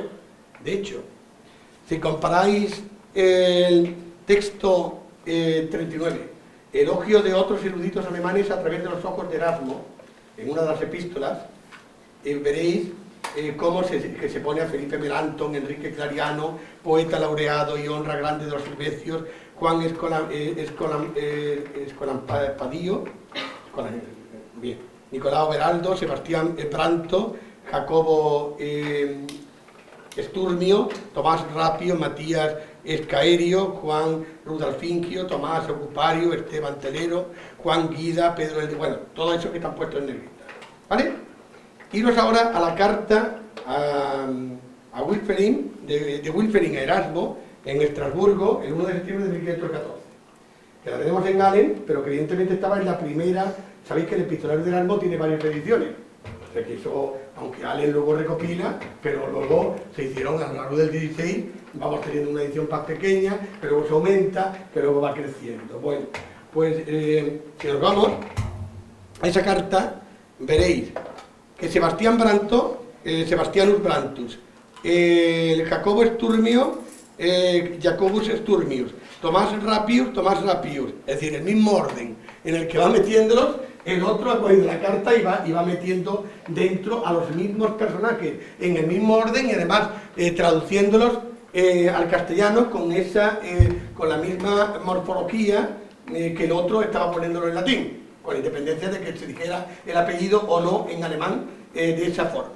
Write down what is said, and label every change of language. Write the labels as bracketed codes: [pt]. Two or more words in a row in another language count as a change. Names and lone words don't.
[es] De hecho, si comparáis el texto 39, elogio de otros eruditos alemanes a través de los ojos de Erasmo, en una de las epístolas, veréis cómo se pone a Felipe Melanchthon, Enrique Clariano, poeta laureado y honra grande de los Silvecios, Juan Escolampadillo, Nicolao Beraldo, Sebastián Branto, Jacobo Sturmio, Tomás Rapio, Matías Escaerio, Juan Rudolfingio, Tomás Ocupario, Esteban Telero, Juan Guida, Pedro... Bueno, todo eso que están puestos en negrita, ¿vale? Iros ahora a la carta a Wilferin, de Wilferin a Erasmo, en Estrasburgo, el 1 de septiembre de 1514, que la tenemos en Galen, pero que evidentemente estaba en la primera. Sabéis que el epistolario de Erasmo tiene varias ediciones, o sea que eso, aunque Galen luego recopila, pero luego se hicieron a lo largo del 16, vamos teniendo una edición más pequeña, que luego se aumenta, que luego va creciendo. Bueno, pues si nos vamos a esa carta, veréis que Sebastián Branto, Sebastianus Brantus, el Jacobo Sturmio Jacobus Sturmius, Tomás Rapius, es decir, el mismo orden en el que va metiéndolos, el otro ha cogido la carta y va metiendo dentro a los mismos personajes, en el mismo orden y además traduciéndolos al castellano con la misma morfología que el otro estaba poniéndolo en latín, con independencia de que se dijera el apellido o no en alemán de esa forma.